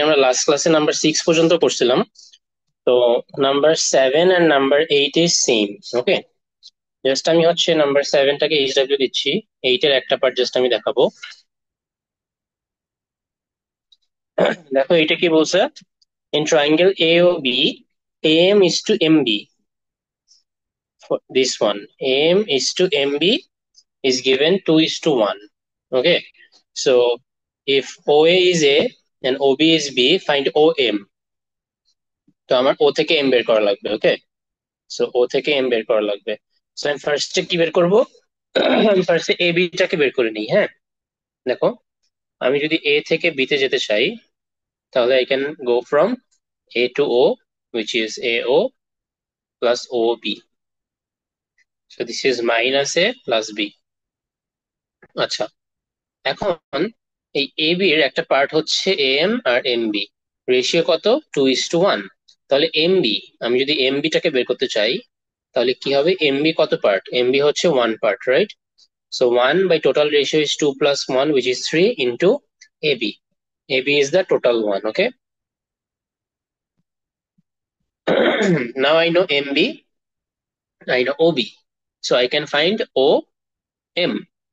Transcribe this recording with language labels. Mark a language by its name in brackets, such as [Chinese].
[Bangla] আমরা লাস্ট ক্লাসে নাম্বার 6 পর্যন্ত করছিলাম। তো number 7 আর number 8 is same. Okay, just আমি হচ্ছে নাম্বার 7টাকে এইচডব্লিউ দিচ্ছি। 8 এর একটা পার্ট জাস্ট আমি দেখাবো। দেখো এটা কি বলছে, [English] In triangle A O B, am is to mb, for this one am is to mb is given 2 is to 1. Okay, so if oa is a and ob is b, find om. [Bangla] তো আমার ও থেকে M বের করা লাগবে। ওকে, so ও থেকে M বের করা লাগবে। সো আমি ফার্স্টে কি বের করব? আমি ফার্স্টে এ বিটাকে বের করে নিই। হ্যাঁ, দেখো আমি যদি এ থেকে বি তে যেতে চাই, তাহলে [English] I can go from A to O, which is AO plus OB. So this is minus A plus B. [Bangla] আচ্ছা, এখন এই এ বি এর একটা পার্ট হচ্ছে AM আর MB, রেশিও কত? 2:1। তাহলে MB, আমি যদি MB টাকে বের করতে চাই, তাহলে কি হবে? MB কত পার্ট? MB হচ্ছে 1 part, right? [English] So 1 by total ratio is 2 plus 1, which is 3 into AB. AB is the total one. Okay. Now I know MB, I know OB. So I can find OM.